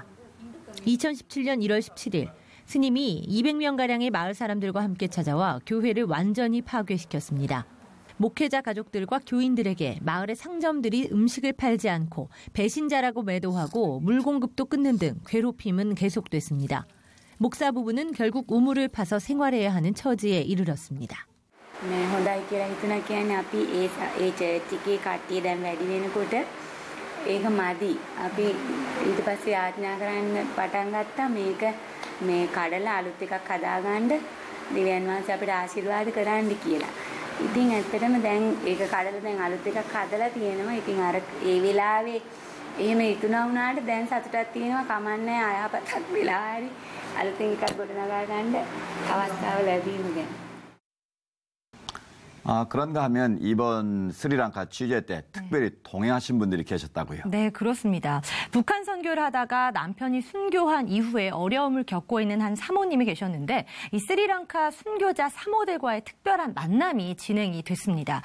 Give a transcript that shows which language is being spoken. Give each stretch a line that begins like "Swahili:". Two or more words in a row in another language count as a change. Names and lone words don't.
Korean: 2017년 1월 17일 스님이 200명가량의 마을 사람들과 함께 찾아와 교회를 완전히 파괴시켰습니다. 목회자 가족들과 교인들에게 마을의 상점들이 음식을 팔지 않고 배신자라고 매도하고 물 공급도 끊는 등 괴롭힘은 계속됐습니다. 목사 부부는 결국 우물을 파서 생활해야 하는 처지에 이르렀습니다. 네,
Sinhala: හොඳයි කියලා හිතුණා කියන්නේ අපි ඒ චර්ච් එකේ කට්ටිය දැන් වැඩි වෙනකොට ඒක මදි. අපි ඊට පස්සේ ආඥා කරන්න පටන් ගත්තා මේක මේ කඩලා අලුත් එකක් හදාගන්න දෙවියන් වහන්සේ අපිට ආශිර්වාද කරන්න කියලා. ඉතින් ඇත්තටම දැන් ඒක කඩලා දැන් අලුත් එකක් හදලා තියෙනවා. ඉතින් අර ඒ වෙලාවේ එහෙම හිතුණා වුණාට දැන් සතුටක් තියෙනවා කමන්නේ ආයපතක් වෙලා හරි අලුතෙන් එකක් ගොඩනගා ගන්න අවස්ථාව ලැබීම ගැන.
Korean: 그런가 하면 이번 스리랑카 취재 때 특별히 동행하신 분들이 계셨다고요? 네, 그렇습니다. 북한 선교를 하다가 남편이 순교한 이후에 어려움을 겪고 있는 한 사모님이 계셨는데 이 스리랑카 순교자 사모들과의 특별한 만남이 진행이 됐습니다.